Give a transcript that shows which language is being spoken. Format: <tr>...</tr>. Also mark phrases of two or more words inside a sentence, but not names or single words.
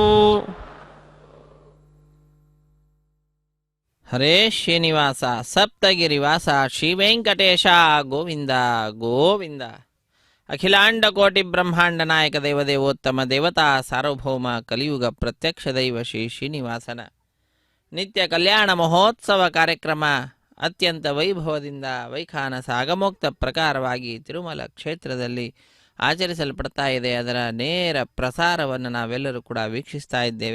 <sa>హరే శ్రీనివాస సప్తగిరివాస శ్రీ వెంకటేశ గోవింద గోవింద. అఖిలాండ కోటి బ్రహ్మాండ నాయక దేవదేవోత్తమ దేవతా సార్వభౌమ కలియుగ</sa> <kn>ಪ್ರತ್ಯಕ್ಷ ದೈವ ಶ್ರೀ ಶ್ರೀನಿವಾಸನ ನಿತ್ಯ ಕಲ್ಯಾಣ ಮಹೋತ್ಸವ ಕಾರ್ಯಕ್ರಮ ಅತ್ಯಂತ ವೈಭವದಿಂದ ವೈಖಾನಸ ಆಗಮೋಕ್ತ ಪ್ರಕಾರವಾಗಿ ತಿರುಮಲ ಕ್ಷೇತ್ರದಲ್ಲಿ ಆಚರಿಸಲ್ಪಡ್ತಾ ಇದೆ. ಅದರ ನೇರ ಪ್ರಸಾರವನ್ನು ನಾವೆಲ್ಲರೂ ಕೂಡ ವೀಕ್ಷಿಸ್ತಾ ಇದ್ದೇವೆ.</kn>